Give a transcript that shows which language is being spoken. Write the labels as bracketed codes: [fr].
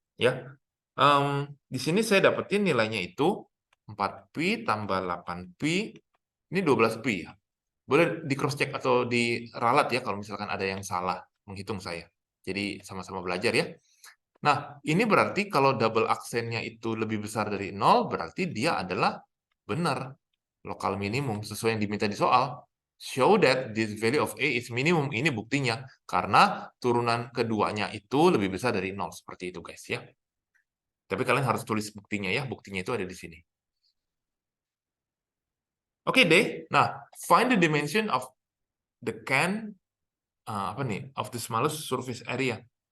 [id] Ya, di sini saya dapetin nilainya itu 4pi tambah 8pi, ini 12pi ya. Boleh di cross check atau diralat ya kalau misalkan ada yang salah menghitung saya. Jadi sama-sama belajar ya. Nah, ini berarti kalau double aksennya itu lebih besar dari 0, berarti dia adalah benar. Lokal minimum sesuai yang diminta di soal. [en] Show that this value of A is minimum. [id] Ini buktinya. Karena turunan keduanya itu lebih besar dari 0. Seperti itu guys ya. Tapi kalian harus tulis buktinya ya. Buktinya itu ada di sini. Oke deh. Nah, [en] find the dimension of the can [id] apa nih, [en] of the smallest surface area.